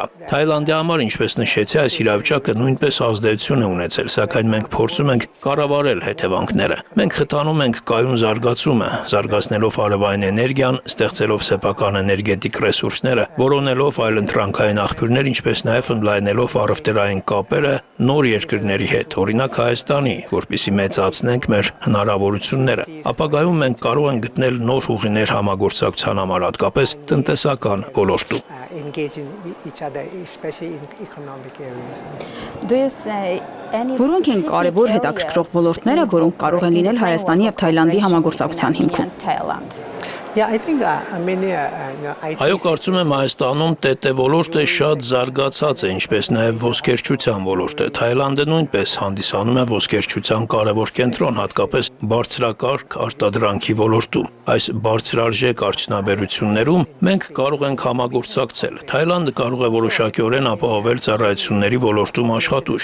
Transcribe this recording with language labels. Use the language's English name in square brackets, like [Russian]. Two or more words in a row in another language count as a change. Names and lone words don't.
[Armenian] Թայլանդի համար, ինչպես նշեցի, այս իրավիճակը նույնպես ազդեցություն է ունեցել, սակայն մենք փորձում ենք կառավարել հետևանքները։ Մենք խթանում ենք կայուն զարգացումը, զարգացնելով արևային էներգիան, ստեղծելով սեփական էներգետիկ ռեսուրսները, որոնելով այլընտրանքային աղբյուրներ, ինչպես նաև ընդլայնելով առևտրային կապերը նոր երկրների հետ, օրինակ Հայաստանի, որպեսզի մեծացնենք մեր հնարավորությունները։ Ապագայում մենք կարող ենք գտնել նոր ուղիներ համագործակցության համար, հատկապես տնտեսական ոլորտում։ [English] engage in each other, especially in economic areas. [Armenian] Որոնք են կարևոր հետաքրքրող ոլորտները, որոնք կարող են լինել Հայաստանի եւ Թայլանդի համագործակցության հիմքում։ [English] Yeah, I think many [Armenian] Այո, կարծում եմ Հայաստանում ՏՏ ոլորտը շատ զարգացած է, ինչպես նաև ոսկերչության ոլորտը։ Թայլանդը նույնպես հանդիսանում է ոսկերչության կարևոր կենտրոն, հատկապես բարձրակարգ արտադրանքի ոլորտում։ Այս բարձրարժեք արդյունաբերություններում մենք կարող ենք համագործակցել։ Թայլանդը կարող է որոշակիորեն ապահովել ծառայությունների ոլորտում աշխատուժ։